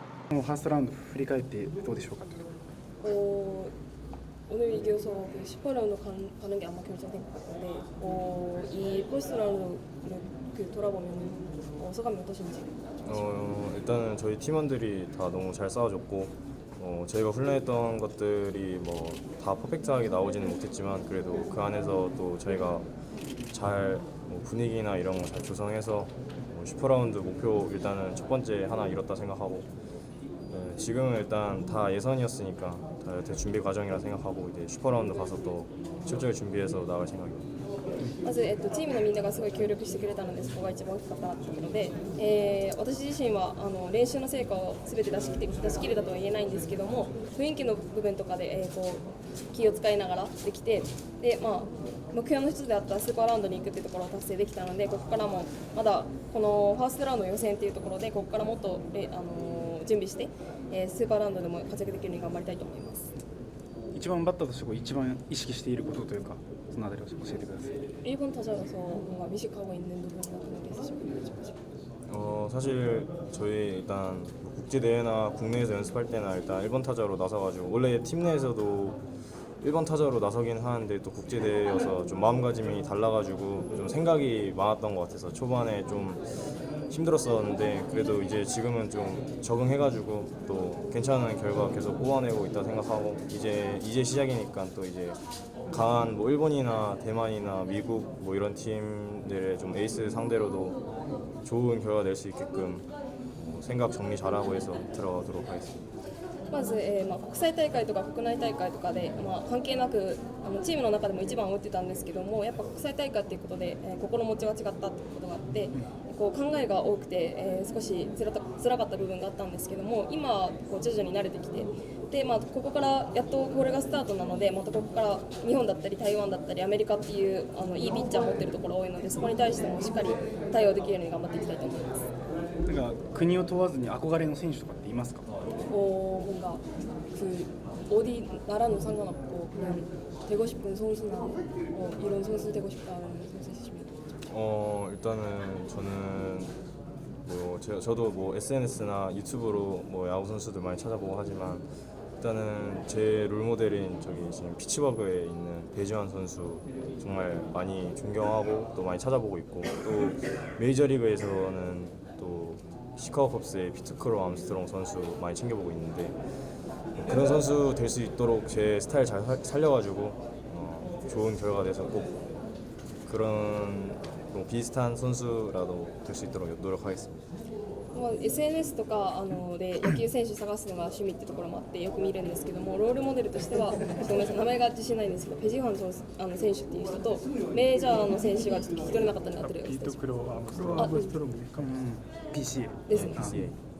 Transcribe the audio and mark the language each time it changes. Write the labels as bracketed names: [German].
[Japanese] ファーストラウンド振り返ってどうでしょうか。 [Korean] 오늘 이겨서 그 18라운드 가는 게 아마 결정된 것 같은데 이 포스트 라운드 그 돌아보면 소감이 어떠신지? 일단은 저희 팀원들이 다 너무 잘 싸워줬고 저희가 훈련했던 것들이 뭐 다 퍼펙트하게 나오지는 못했지만 그래도 그 안에서 또 저희가 잘 분위기나 이런 거 잘 조성해서 슈퍼라운드 목표 일단은 첫 번째 하나 이뤘다 생각하고 지금은 일단 다 예선이었으니까 다 준비 과정이라 생각하고 이제 슈퍼라운드 가서 또 철저히 준비해서 나갈 생각입니다. [Japanese] まず、チームのみんながすごい協力してくれたのでそこが一番大きかったなと思うので、私自身は練習の成果を全て出し切れたとは言えないんですけども雰囲気の部分とかで、気を使いながらできてで、目標の一つであったスーパーラウンドに行くっていうところを達成できたのでここからもまだこのファーストラウンド予選っていうところでここからもっと、準備して、スーパーラウンドでも活躍できるように頑張りたいと思います。一番バッターとして一番意識していることというかそのあたりを教えてください。 [Korean] 1번 타자로서 뭔가 의식하고 있는 부분 같은 게 있으시면 여쭤보세요. 사실 저희 일단 국제 대회나 국내에서 연습할 때나 일단 1번 타자로 나서가지고 원래 팀 내에서도 1번 타자로 나서긴 하는데 또 국제 대회여서 좀 마음가짐이 달라가지고 좀 생각이 많았던 것 같아서 초반에 좀 힘들었었는데 그래도 이제 지금은 좀 적응해가지고 또 괜찮은 결과 계속 뽑아내고 있다 생각하고 이제 시작이니까 또 이제 강한 뭐 일본이나 대만이나 미국 뭐 이런 팀들의 좀 에이스 상대로도 좋은 결과 낼 수 있게끔 생각 정리 잘하고 해서 들어가도록 하겠습니다. [Japanese] まず、国際大会とか国内大会とかで、関係なくチームの中でも一番を打ってたんですけどもやっぱ国際大会っていうことで、心持ちが違ったってことがあって考えが多くて、少し辛かった部分があったんですけども今徐々に慣れてきてで、ここからやっとこれがスタートなのでまたここから日本だったり台湾だったりアメリカっていういいピッチャーを持ってるところ多いのでそこに対してもしっかり対応できるように頑張っていきたいと思います。なんか国を問わずに憧れの選手とかっていますか? [Korean] 뭔가 그 어디 나라는 상관없고 그냥 되고 싶은 선수나 이런 선수 되고 싶다는 선수 있으시면? 일단은 저는 뭐 저도 뭐 SNS나 유튜브로 뭐 야구 선수들 많이 찾아보고 하지만 일단은 제 롤모델인 저기 지금 피츠버그에 있는 배지환 선수 정말 많이 존경하고 또 많이 찾아보고 있고 또 메이저리그에서는 또 시카고 컵스의 피트 크로 암스트롱 선수 많이 챙겨보고 있는데 그런 선수 될 수 있도록 제 스타일 잘 살려가지고 좋은 결과 돼서 꼭 그런 뭐 비슷한 선수라도 될 수 있도록 노력하겠습니다. [Japanese] SNS とかで野球選手探すのが趣味ってところもあってよく見るんですけどもロールモデルとしてはごめんなさい名前が自信ないんですけどペジハン選手っていう人とメジャーの選手がちょっと聞き取れなかったので合ってるようです。 [English] PCA [Japanese] ですね。